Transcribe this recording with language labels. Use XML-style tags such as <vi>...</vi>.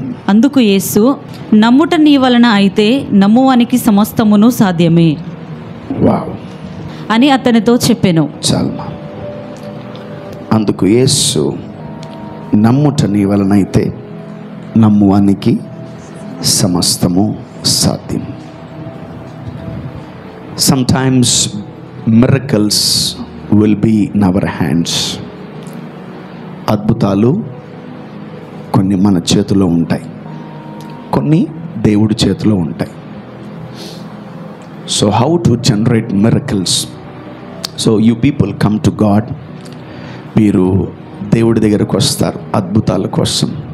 <te>అందుకు యేసు, నమ్ముట నీ వలన అయితే నమ్మువానికి సమస్తమును సాధ్యమే అని అతనితో చెప్పెను. చాలమా. అందుకు యేసు, నమ్ముట నీ వలన అయితే నమ్మువానికి సమస్తము సాధ్యం.</te> <en>Sometimes miracles will be in our hands.</en> <te>అద్భుతాలు కొన్ని మన చేతిలో ఉంటాయి, కొన్ని దేవుడి చేతిలో ఉంటాయి.</te> <en>So how to generate miracles? So you people come to God.</en> <te>మీరు దేవుడి దగ్గరకు వస్తారు అద్భుతాల కోసం.</te>